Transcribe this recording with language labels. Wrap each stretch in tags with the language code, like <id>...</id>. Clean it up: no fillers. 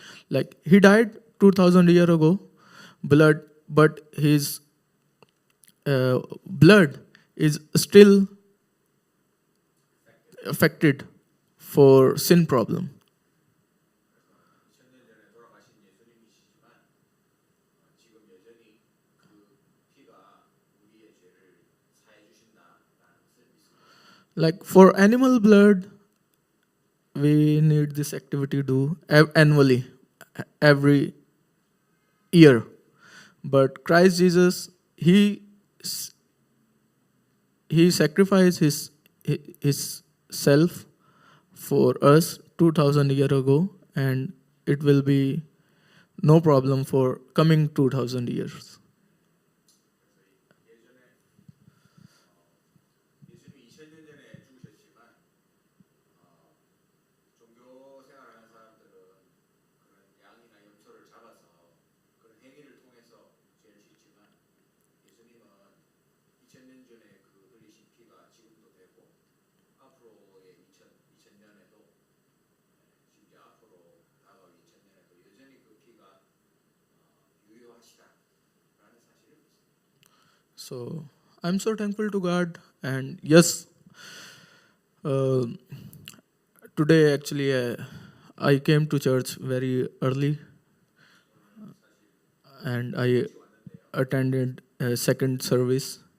<en>Like, He died 2000 years ago, but His blood is still affected for sin problem.</en> <ko>2000년 전에 돌아가신 예수님이시지만 지금 여전히 그 피가 우리의 죄를 사해 주신다라는 것을 믿습니다.</ko> <en>Like, for animal blood, we need this activity do annually, every year. But Christ Jesus, he sacrificed his self for us 2000 years ago, and it will be no problem for coming 2000 years.</en> <ko>예수님이 2000년 전에 죽으셨지만 종교 생활하는 사람들은 그런 양이나 염소를 잡아서 그런 행위를 통해서 죄를 씻지만 예수님은 2000년 전에 그 흘리신 피가 지금도 되고 앞으로의 2000년에도 심지어 앞으로 다가올 2000년에도 여전히 그 피가 유효하시다라는 사실을 믿습니다.</ko> <en>So I'm so thankful to God, and yes, uh, today actually I came to church very early, and I attended a second service.</en>